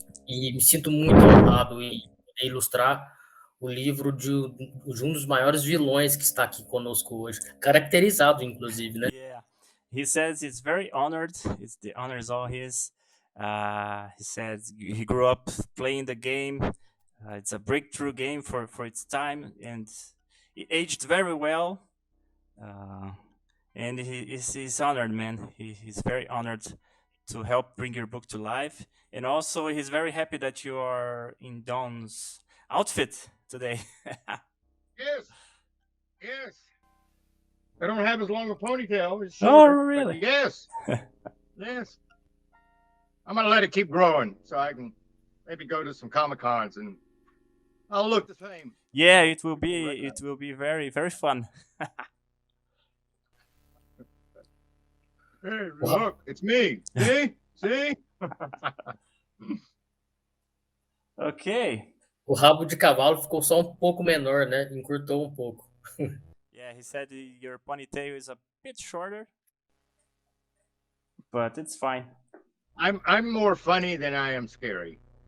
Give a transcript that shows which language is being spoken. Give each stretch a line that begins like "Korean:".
Portuguese: E me sinto muito honrado em poder ilustrar o livro de um dos maiores vilões que está aqui conosco hoje, caracterizado, inclusive, né?
English: Yeah. He says he's very honored. It's the honor is all his. He says he grew up playing the game. It's a breakthrough game for its time, and it aged very well. Uh, and he's honored, man. He's very honored to help bring your book to life. And also, he's very happy that you are in Don's outfit today. Yes, yes. I don't have as long a ponytail. It's Oh, shorter, but really? yes, yes. I'm gonna let it keep growing so I can maybe go to some Comic Cons and I'll look the same. Yeah, Recognize it will be very very fun. Hey, look, it's me. See? See? Okay.
Portuguese: O rabo de cavalo ficou só um pouco menor, né? Encurtou um pouco.
English: Yeah, he said your ponytail is a bit shorter, but it's fine. I'm more funny than I am scary.